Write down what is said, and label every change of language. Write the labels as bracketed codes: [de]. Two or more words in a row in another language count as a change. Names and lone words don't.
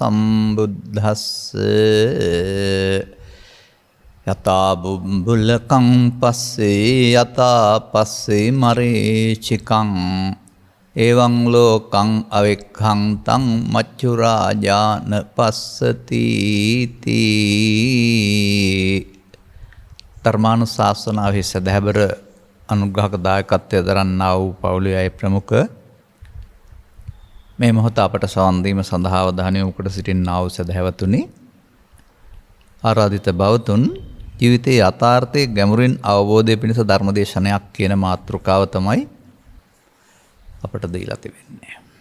[pi] සම්බුද්දස්සේ යතා බුම්බුලකං පස්සේ යතා පස්සේ මරීචිකං එවං ලෝකං අවෙක්ඛං තං මච්චු රාජාන පස්සති [si] තී ධර්මානුශාසනාවේ සදහැබර අනුග්‍රහක දායකත්වයෙන් දරන්නා වූ පවුලේ අය ප්‍රමුඛ මේ මොහොත අපට සවන් දීම සඳහා අවධානය යොමු කොට සිටින්නා වූ සදහැවතුනි ආරාධිත බවතුන් ජීවිතයේ යථාර්ථයේ ගැඹුරින් අවබෝධය පිණිස ධර්මදේශනයක් කියන මාතෘකාව තමයි අපට දීලා තිබෙන්නේ.